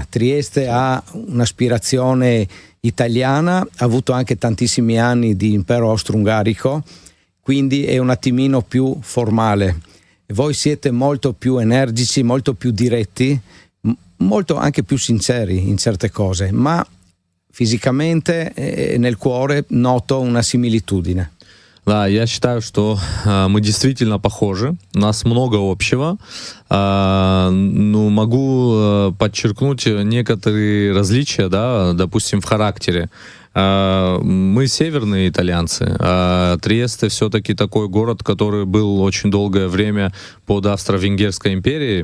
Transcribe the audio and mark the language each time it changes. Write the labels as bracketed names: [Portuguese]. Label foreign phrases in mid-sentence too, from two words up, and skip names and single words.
[Italian] Trieste ha un'aspirazione italiana, ha avuto anche tantissimi anni di impero austro-ungarico, quindi è un attimino più formale. Voi siete molto più energici, molto più diretti, molto anche più sinceri in certe cose, ma fisicamente nel cuore noto una similitudine. [Russian] Да, я считаю, что мы действительно похожи, у нас много общего. Ну, могу подчеркнуть некоторые различия, да, допустим, в характере. Мы северные итальянцы, а Триесте все-таки такой город, который был очень долгое время под Австро-Венгерской империей.